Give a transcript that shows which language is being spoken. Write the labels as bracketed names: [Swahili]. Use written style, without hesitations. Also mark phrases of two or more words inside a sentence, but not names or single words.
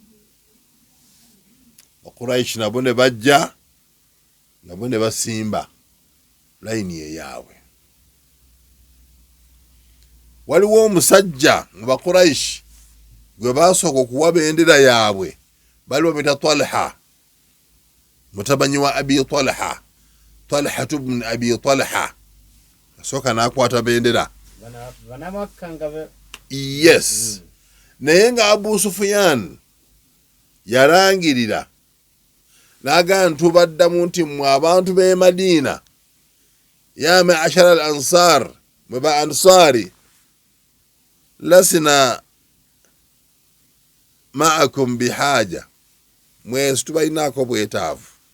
[Ganda] Quraish nabo ne bajja, nabo ne basimba layini eyaabwe. Waliwo omusajja mu Baquraish gwe baasooka okuwa bendera yaabwe, bali bamuyita Talha, mutabanyi wa Abi Talha, Talhatu bnu Abi Talha. Asooka n'akwata bendera. Yes. Naye nga Abu Sufyan yarangirira n'agamba ntubaddamu nti mmwe abantu b'e Madiina, [Arabic] يا معشر الأنصار, [Ganda] mwe ba ansari, [Arabic] لسنا معكم بحاجة, [Ganda] mwesi tubalinaako bwetaavu.